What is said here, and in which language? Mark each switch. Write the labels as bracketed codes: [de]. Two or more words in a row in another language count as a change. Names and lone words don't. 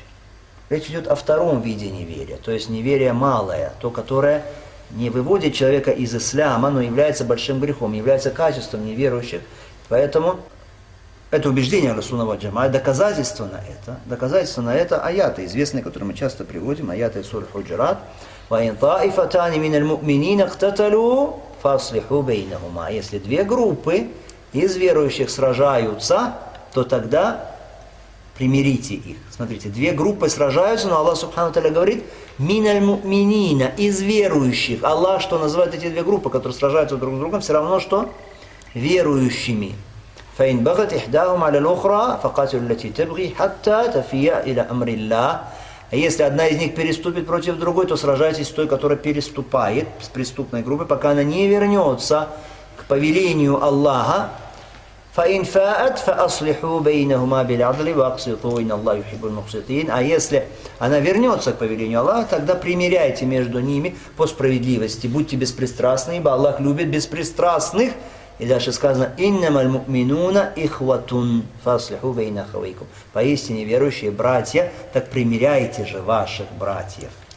[ru] Речь идет о втором виде неверия, то есть неверие малое, то, которое не выводит человека из ислама, но является большим грехом, является качеством неверующих. Поэтому это убеждение Расулова Джама'а, доказательство на это аяты, известные, которые мы часто приводим, аяты Сур Худжрат. [ar] «وإن طائفتان من المؤمنين اقتتلوا فأصلحوا بينهما». [ru] Если две группы из верующих сражаются, то тогда примирите их. Смотрите, две группы сражаются, но Аллах [ar] سبحانه تعالى [ru] говорит: [ar] «من المؤمنين», [ru] из верующих. Аллах что называет эти две группы, которые сражаются друг с другом, все равно что? Верующими. [ar] فَإِنْ بَغَتْ إِحْدَاهُمْ عَلَى الْأُخْرَى فَقَاتِلُوا الَّتِي تَبْغِي حَتَّى تَفِيَّ إِلَى أَمْرِ اللَّهِ. [ru] А если одна из них переступит против другой, то сражайтесь с той, которая переступает, с преступной группой, пока она не вернется к повелению Аллаха. [ar] فَإِنْ فَاءَتْ فَأَصْلِحُوا بَيْنَهُمَا بِالْعَدْلِ وَأَقْسِطُوا إِنَّ اللَّهَ يُحِبُّ الْمُقْسِطِينَ. [ru] А если она вернется к повелению Аллаха, тогда примиряйте между ними по справедливости. Будьте беспристрастны, ибо Аллах любит беспристрастных. И дальше сказано: [ar] «إنما المؤمنون إخوة فأصلحوا بين أخويكم». [ru] Поистине верующие братья, так примиряйте же ваших братьев.